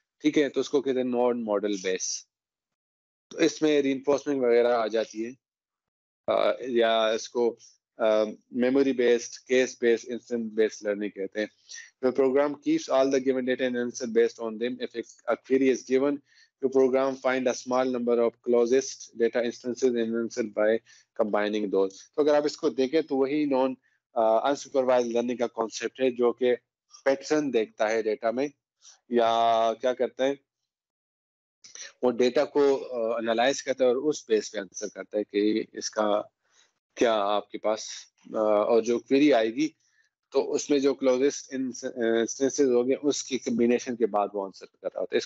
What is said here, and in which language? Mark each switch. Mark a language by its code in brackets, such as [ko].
[ur] ٹھیک ہے، تو اس کو کہتے ہیں نان ماڈل بیس. تو اس میں ری انفورسمنٹ وغیرہ آ جاتی ہے، یا اس کو memory based, case based, instant based learning کہتے ہیں. [en] The program keeps all the given data and answer based on them. If a query is given, the program find a small number of closest data instances and answer by combining those. [ur] تو اگر آپ اس کو دیکھیں تو وہی naan unsupervised learning کا concept ہے، جو کہ پیٹرن دیکھتا ہے ڈیٹا میں، یا کیا کرتا ہے وہ ڈیٹا کو انالائز کرتا ہے اور اس بیس پہ آنسر کرتا ہے کہ اس کا کیا آپ کے پاس، اور جو query آئے گی تو اس میں جو کلوزسٹ انسٹنسز ہو گئے اس کی کمبینیشن کے بعد وہ آنسر کر رہا ہوتا ہے.